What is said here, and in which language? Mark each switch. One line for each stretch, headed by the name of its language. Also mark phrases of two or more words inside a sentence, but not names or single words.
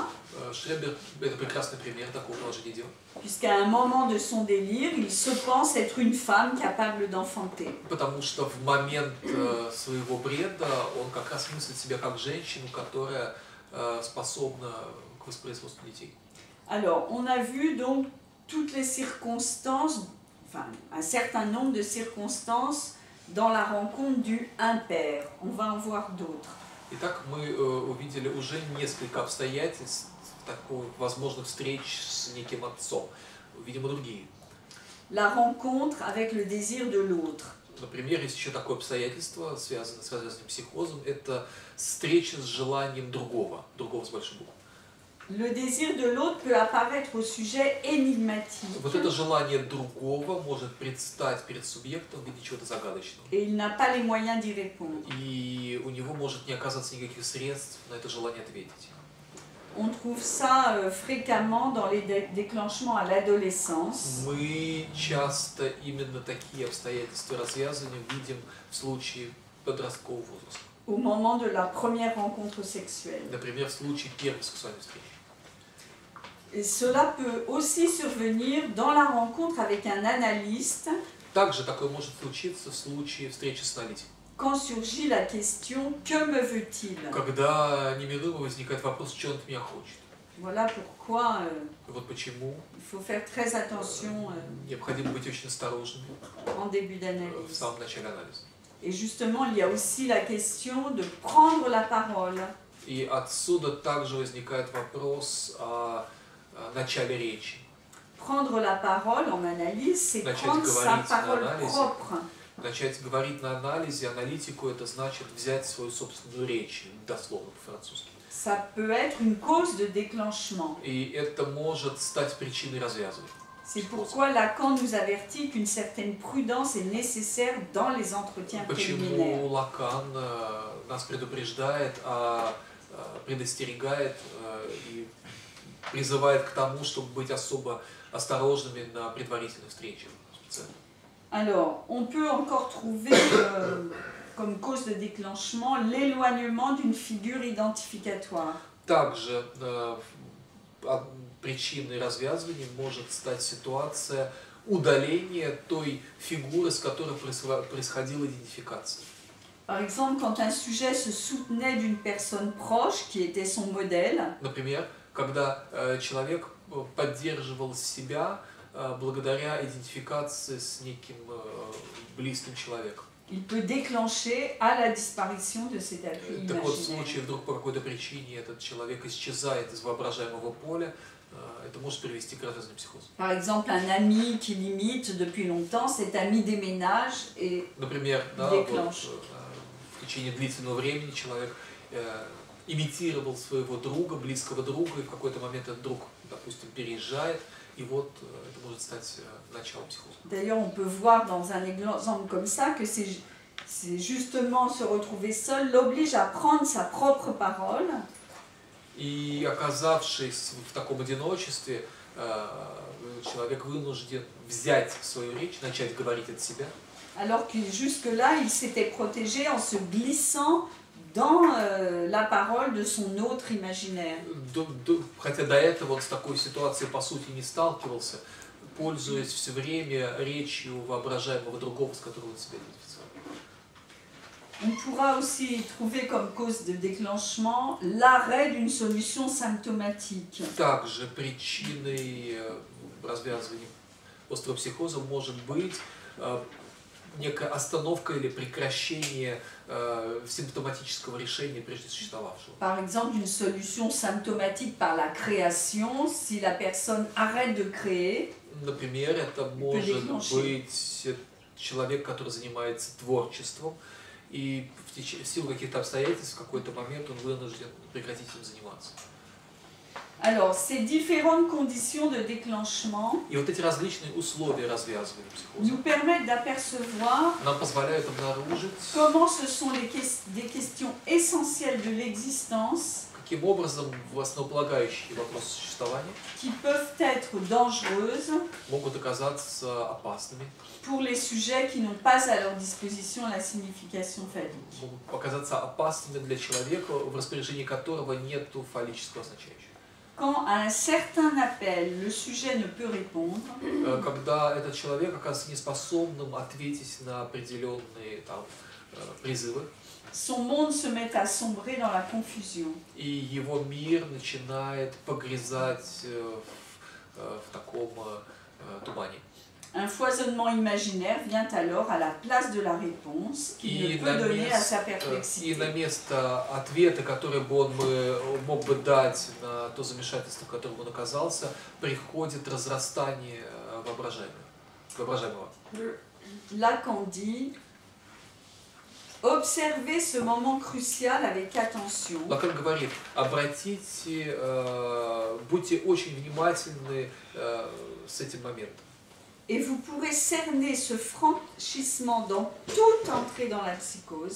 Russian: Шребер – это прекрасный пример такого положения дел.
French: Puisqu'à un moment de son délire, il se pense être une femme capable d'enfanter.
Russian: Потому что в момент своего бреда он как раз мыслит себя как женщину, которая способна к воспроизводству детей.
French: Alors, on a vu donc toutes les circonstances, enfin un certain nombre de circonstances dans la rencontre du un-père. On va en voir d'autres.
Russian: Итак, мы увидели уже несколько обстоятельств такой возможных встреч с неким отцом. Увидим и другие.
French: La rencontre avec le désir de l'autre.
Russian: Например, есть еще такое обстоятельство, связанное с развязанным психозом, это встреча с желанием другого с большой буквы.
French: Le désir de l'autre peut apparaître au sujet énigmatique.
Russian: Вот это желание другого может предстать перед субъектом в виде чего-то загадочного.
French: Et il n'a pas les moyens d'y répondre.
Russian: И у него может не оказаться никаких средств на это желание ответить.
French: On trouve ça fréquemment dans les déclenchements à l'adolescence.
Russian: Мы часто именно такие обстоятельства развязывания видим в случае подросткового возраста.
French: Au moment de la première rencontre sexuelle.
Russian: Например, в случае первой сексуальной встречи.
French: Et cela peut aussi survenir dans la rencontre avec un analyste
Russian: Также такое может случиться в случае встречи с аналитиком.
French: quand surgit la question « Que me veut-il »
Russian: Когда неминуемо возникает вопрос, что он от меня хочет.
French: Voilà pourquoi
Russian: Вот почему
French: il faut faire très attention
Russian: необходимо быть очень осторожными
French: en début
Russian: в
French: d'analyse.
Russian: самом начале анализа.
French: Et justement, il y a aussi la question de prendre la parole.
Russian: И отсюда также возникает вопрос о начале речи.
French: Prendre la parole en analyse, c'est
Russian: Начать
French: prendre sa
Russian: говорить на
French: parole
Russian: анализе.
French: propre.
Russian: Начать говорить на анализе, аналитику, это значит взять свою собственную речь, дословно по-французски.
French: Ça peut être une cause de déclenchement.
Russian: И это может стать причиной развязывания.
French: C'est pourquoi Lacan nous avertit qu'une certaine prudence est nécessaire dans les entretiens préliminaires.
Russian: Почему Лакан нас предупреждает, предостерегает и призывает к тому, чтобы быть особо осторожными на предварительных встречах.
French: Alors, on peut encore trouver comme cause de déclenchement l'éloignement d'une figure identificatoire.
Russian: Также причиной развязывания может стать ситуация удаления той фигуры, с которой происходила идентификация.
French: Par exemple, quand un sujet se soutenait d'une personne proche qui était son modèle,
Russian: Например, когда человек поддерживал себя благодаря идентификации с неким близким человеком.
French: il peut déclencher à la disparition de cet appui
Russian: Так вот, в
French: imaginaire.
Russian: случае вдруг по какой-то причине этот человек исчезает из воображаемого поля, это может привести к развязанию психоза.
French: Par exemple, un ami qui l'imite depuis longtemps, cet ami déménage et
Russian: Например, да,
French: déclenche.
Russian: вот, в течение длительного времени человек имитировал своего друга, близкого друга, и в какой-то момент этот друг, допустим, переезжает, и вот это может стать началом психоза.
French: D'ailleurs, on peut voir dans un exemple comme ça que c'est justement se retrouver seul l'oblige à prendre sa propre parole.
Russian: И оказавшись в таком одиночестве, человек вынужден взять свою речь, начать говорить от себя.
French: Alors que jusque-là, il s'était protégé en se glissant dans la parole de son autre imaginaire.
Russian: Хотя до этого он с такой ситуацией по сути не сталкивался, пользуясь все время речью воображаемого другого, с которым он себя идентифицировал.
French: On pourra aussi trouver comme cause de déclenchement l'arrêt d'une solution symptomatique.
Russian: Также причиной развязывания острого психоза может быть некая остановка или прекращение симптоматического решения прежде существовавшего.
French: Par exemple, une solution symptomatique par la création, si la personne arrête de créer.
Russian: Например, это может быть человек, который занимается творчеством, и в силу каких-то обстоятельств в какой-то момент он вынужден прекратить этим заниматься.
French: Alors, ces différentes conditions de déclenchement
Russian: И вот эти различные условия развязывания психоза
French: nous permettent d'apercevoir
Russian: нам позволяют обнаружить,
French: comment ce sont des questions essentielles de l'existence
Russian: каким образом основополагающие вопросы существования
French: qui peuvent être dangereuses
Russian: могут оказаться опасными,
French: pour les sujets qui n'ont pas à leur disposition la signification phallique.
Russian: могут оказаться опасными для человека, в распоряжении которого нет фаллического означающего.
French: Quand à un certain appel, le sujet ne peut répondre,
Russian: Когда этот человек оказывается неспособным ответить на определенные там, призывы,
French: son monde se met à sombrer dans la confusion.
Russian: и его мир начинает погрязать в таком тумане.
French: Un foisonnement imaginaire vient alors à la place de la réponse qu'il ne peut donner à sa
Russian: И
French: perplexité.
Russian: на место ответа, который бы он мог бы дать на то замешательство, в котором он оказался, приходит разрастание воображаемого.
French: Lacan dit « Observez ce moment crucial avec attention.
Russian: Лакан говорит, будьте очень внимательны с этим моментом.
French: Et vous pourrez cerner ce franchissement dans toute entrée dans la psychose.